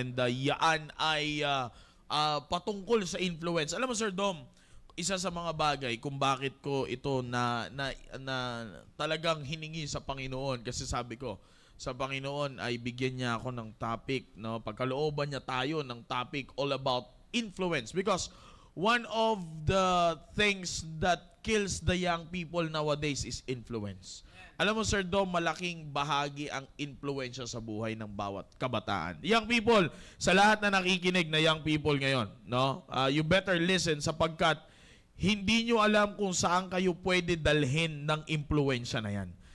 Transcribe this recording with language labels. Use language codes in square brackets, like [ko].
[tl] And yan ay patungkol sa influence. [en] Alam mo [tl] Sir Dom, isa sa mga bagay kung bakit ko ito na talagang hiningi sa Panginoon, kasi sabi ko sa Panginoon ay bigyan niya ako ng topic, no? Pagkalooban niya tayo ng [en] topic all about influence, because one of the things that kills the young people nowadays is influence. [tl] Alam mo Sir Dom, malaking bahagi ang influensya sa buhay ng bawat kabataan. Young people, sa lahat na nakikinig na young people ngayon, no? [en] You better listen [tl] sapagkat hindi nyo alam kung saan kayo pwede dalhin ng impluensya na yan.